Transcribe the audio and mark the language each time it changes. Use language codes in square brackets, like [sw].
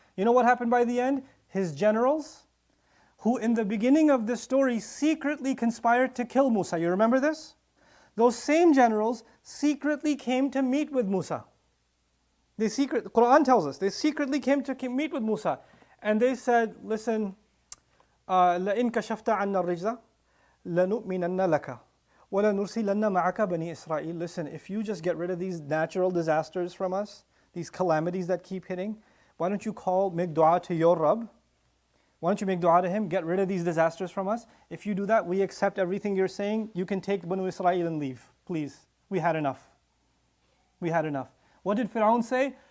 [en] You know what happened by the end? His generals, who in the beginning of this story secretly conspired to kill Musa. You remember this? Those same generals secretly came to meet with Musa. The Quran tells us, they secretly came to meet with Musa. And they said, listen, [ar] لَإِن كَشَفْتَ عَنَّا الرِّجْزَ لَنُؤْمِنَنَّ لَكَ وَلَنُرْسِلَنَّ مَعَكَ بَنِي إِسْرَائِيل. [en] Listen, if you just get rid of these natural disasters from us, these calamities that keep hitting, why don't you make dua to your Rabb? Why don't you make dua to Him, get rid of these disasters from us? If you do that, we accept everything you're saying. You can take Banu Israel and leave, please. We had enough. We had enough. What did Fir'aun say?